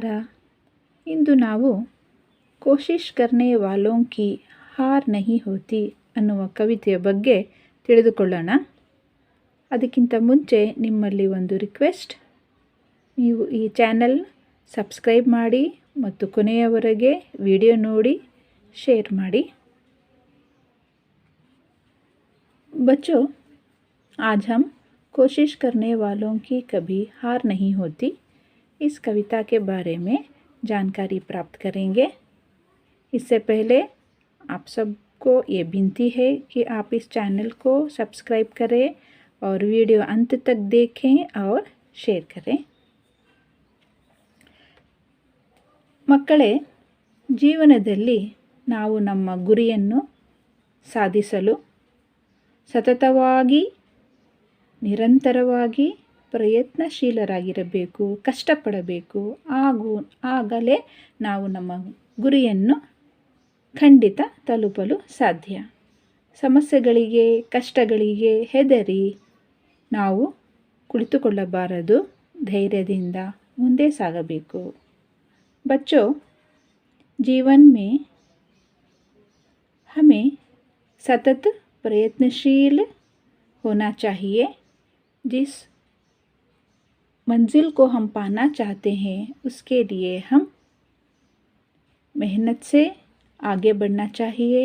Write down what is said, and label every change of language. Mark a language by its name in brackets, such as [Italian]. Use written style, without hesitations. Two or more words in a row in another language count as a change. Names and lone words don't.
[Kannada] ಇಂದು ನಾವು ಕೋಶಿಶ್ ಕರ್ನೆ ವಾಲೋಂ ಕಿ ಹಾರ್ ನಹಿ ಹೋತಿ ಅನ್ನುವ ಕವಿತೆಯ ಬಗ್ಗೆ ತಿಳಿದುಕೊಳ್ಳೋಣ. ಅದಕ್ಕಿಂತ ಮುಂಚೆ ನಿಮ್ಮಲ್ಲಿ ಒಂದು ರಿಕ್ವೆಸ್ಟ್, ನೀವು ಈ ಚಾನಲ್ ಸಬ್ಸ್ಕ್ರೈಬ್ ಮಾಡಿ ಮತ್ತು ಕೊನೆಯವರೆಗೆ ವಿಡಿಯೋ ನೋಡಿ ಶೇರ್ ಮಾಡಿ. [Hindi] बच्चों, आज हम कोशिश करने वालों की कभी हार नहीं होती इस कविता के बारे में जानकारी प्राप्त करेंगे. इससे पहले आप सबको ये विनती है कि आप इस चैनल को सब्सक्राइब करें और वीडियो अंत तक देखें और शेयर करें. [Kannada] ಮಕ್ಕಳೇ, ಜೀವನದಲ್ಲಿ ನಾವು ನಮ್ಮ ಗುರಿಯನ್ನು ಸಾಧಿಸಲು ಸತತವಾಗಿ ನಿರಂತರವಾಗಿ ಪ್ರಯತ್ನಶೀಲರಾಗಿರಬೇಕು, ಕಷ್ಟಪಡಬೇಕು. ಆಗಲೇ ನಾವು ನಮ್ಮ ಗುರಿಯನ್ನು ಖಂಡಿತ ತಲುಪಲು ಸಾಧ್ಯ. ಸಮಸ್ಯೆಗಳಿಗೆ, ಕಷ್ಟಗಳಿಗೆ ಹೆದರಿ ನಾವು ಕುಳಿತುಕೊಳ್ಳಬಾರದು. ಧೈರ್ಯದಿಂದ ಮುಂದೆ ಸಾಗಬೇಕು. [Hindi] बच्चों, जीवन में हमें सतत प्रयत्नशील होना चाहिए. जिस मंजिल को हम पाना चाहते हैं उसके लिए हम मेहनत से आगे बढ़ना चाहिए.